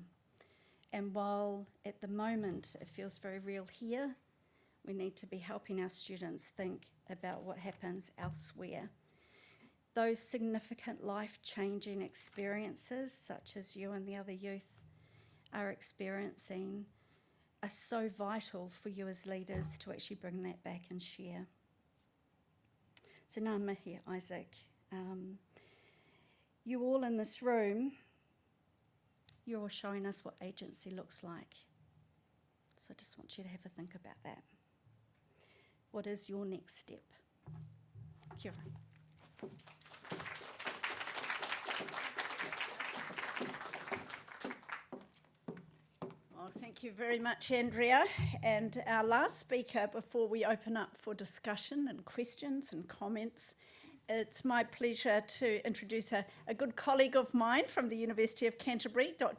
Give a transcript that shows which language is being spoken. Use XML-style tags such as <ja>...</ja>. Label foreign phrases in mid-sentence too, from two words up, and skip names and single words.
<en>And while at the moment it feels very real here, we need to be helping our students think about what happens elsewhere. Those significant life-changing experiences, such as you and the other youth are experiencing, are so vital for you as leaders to actually bring that back and share.</en> <mi>So ngā mihi, Isaac.</mi> <en>You all in this room, you're all showing us what agency looks like. So I just want you to have a think about that. What is your next step?</en> <mi>Kia ora.</mi> <en>Well, thank you very much, Andrea. And our last speaker before we open up for discussion and questions and comments It's my pleasure to introduce a good colleague of mine from the University of Canterbury, Dr.</en>